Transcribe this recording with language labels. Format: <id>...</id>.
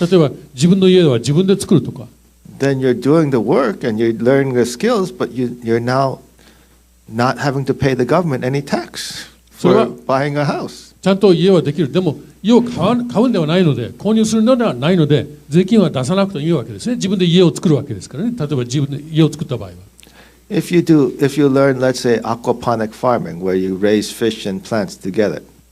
<ja>例えば自分の家は自分で作るとか、</ja> <en>then you're doing the work and you're learning the skills, but you're now not having to pay the government any tax for buying a house.</en> <ja>ちゃんと家はできる。でも家を買うんではないので、購入するのではないので、税金は出さなくてもいいわけですね。自分で家を作るわけですからね。例えば自分で家を作った場合は。</ja> <en>If you learn, let's say, aquaponic farming, where you raise fish and plants together.</en>